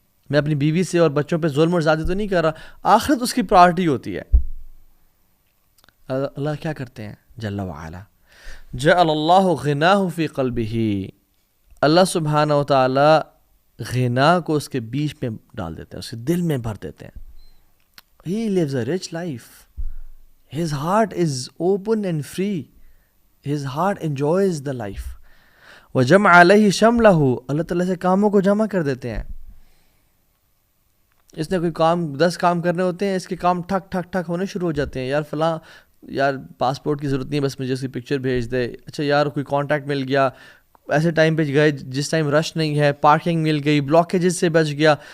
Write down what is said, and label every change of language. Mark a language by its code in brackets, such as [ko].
[ur] میں اپنی بیوی سے اور بچوں پہ ظلم اور زیادتی تو نہیں کر رہا، آخرت اس کی پرائرٹی ہوتی ہے. اللہ کیا کرتے ہیں جل وعلا، [ar] جعل اللہ غناہ فی قلبہ، [ur] اللہ سبحانہ و تعالی غنا کو اس کے بیچ میں ڈال دیتے ہیں، اس کے دل میں بھر دیتے ہیں. [en] He lives a rich life. His heart is open and free. His heart enjoys the life. [ar] وَجَمْعَ عَلَيْهِ شَمْلَهُ، [ur] اللہ تعالیٰ سے کاموں کو جمع کر دیتے ہیں. اس نے کوئی کام 10 کام کرنے ہوتے ہیں، اس کے کام ٹھک ٹھک ٹھک ہونے شروع ہو جاتے ہیں. یار فلاں، یار پاسپورٹ کی ضرورت نہیں، بس مجھے اس کی پکچر بھیج دے. اچھا یار کوئی کانٹیکٹ مل گیا، ایسے ٹائم پہ گئے جس ٹائم رش نہیں ہے، پارکنگ مل گئی، بلاکیجز سے بچ گیا.